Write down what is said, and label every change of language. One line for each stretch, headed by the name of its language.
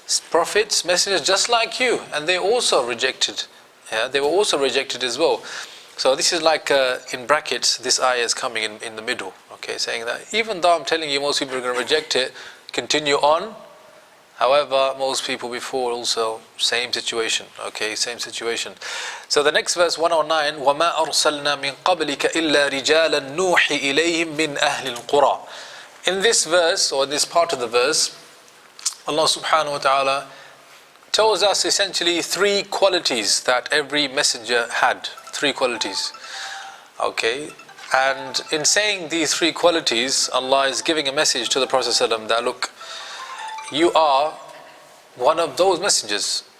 English: Prophets, messengers just like you, and they also rejected. Yeah, they were also rejected as well. So this is like in brackets, this ayah is coming in the middle. Okay, saying that even though I'm telling you most people are going to reject it, continue on. However, most people before also, same situation. Okay, same situation.
Arabic: So the next verse, 109, وَمَا أَرْسَلْنَا مِن قَبْلِكَ إِلَّا رِجَالًا نُوحِي إِلَيْهِم مِّنْ أَهْلِ الْقُرَى.
English: In this verse, or this part of the verse, Allah subhanahu wa ta'ala tells us essentially three qualities that every messenger had. Three qualities. Okay, and in saying these three qualities, Allah is giving a message to the Prophet ﷺ that look, you are one of those messengers.